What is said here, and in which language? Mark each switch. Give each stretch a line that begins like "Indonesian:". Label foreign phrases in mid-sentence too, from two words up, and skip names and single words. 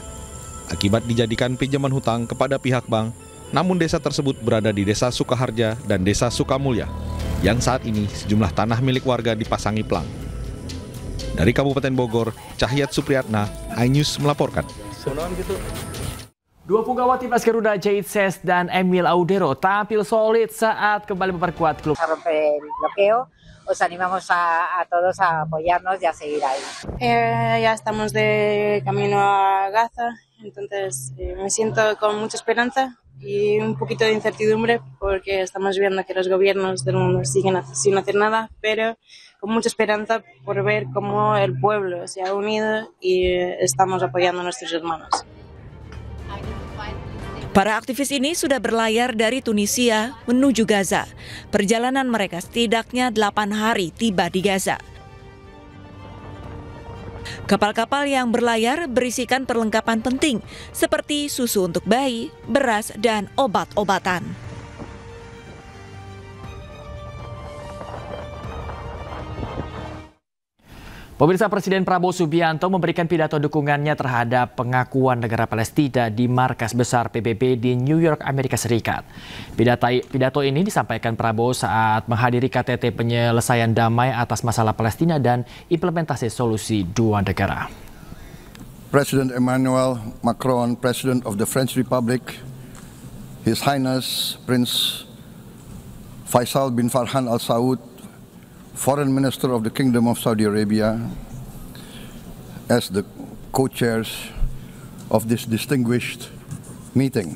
Indonesian: Akibat dijadikan pinjaman hutang kepada pihak bank, namun desa tersebut berada di Desa Sukaharja dan Desa Sukamulya, yang saat ini sejumlah tanah milik warga dipasangi plang. Dari Kabupaten Bogor, Cahyat Supriyatna, iNews melaporkan. Dua punggawa timnas Garuda, Jade Ses dan Emil Audero tampil solid saat kembali memperkuat klub.
Spanish: Os animamos a todos a apoyarnos y a seguir ahí. Ya estamos de camino a Gaza, entonces me siento con mucha esperanza y un poquito de incertidumbre porque estamos viendo que los gobiernos del mundo siguen sin hacer nada, pero con mucha esperanza por ver cómo el pueblo se ha unido y estamos apoyando a nuestros hermanos.
Indonesian: Para aktivis ini sudah berlayar dari Tunisia menuju Gaza. Perjalanan mereka setidaknya 8 hari tiba di Gaza. Kapal-kapal yang berlayar berisikan perlengkapan penting seperti susu untuk bayi, beras, dan obat-obatan. Pemirsa, Presiden Prabowo Subianto memberikan pidato dukungannya terhadap pengakuan negara Palestina di markas besar PBB di New York, Amerika Serikat. Pidato ini disampaikan Prabowo saat menghadiri KTT penyelesaian damai atas masalah Palestina dan implementasi solusi dua negara.
English: President Emmanuel Macron, President of the French Republic, His Highness Prince Faisal bin Farhan Al Saud, Foreign Minister of the Kingdom of Saudi Arabia, as the co-chairs of this distinguished meeting.